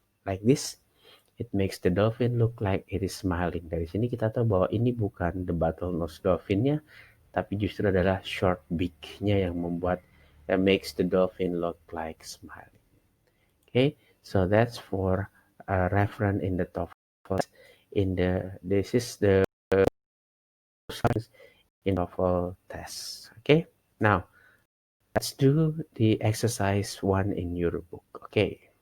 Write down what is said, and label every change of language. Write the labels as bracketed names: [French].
[English] Like this, it makes the dolphin look like it is smiling. [Indonesian] Dari sini kita tahu bahwa ini bukan the bottlenose dolphin-nya, tapi justru adalah short beak-nya yang membuat [English] that makes the dolphin look like smiling. Okay, so that's for reference in the TOEFL. This is the science in TOEFL test. Okay, now let's do the exercise one in your book. Okay,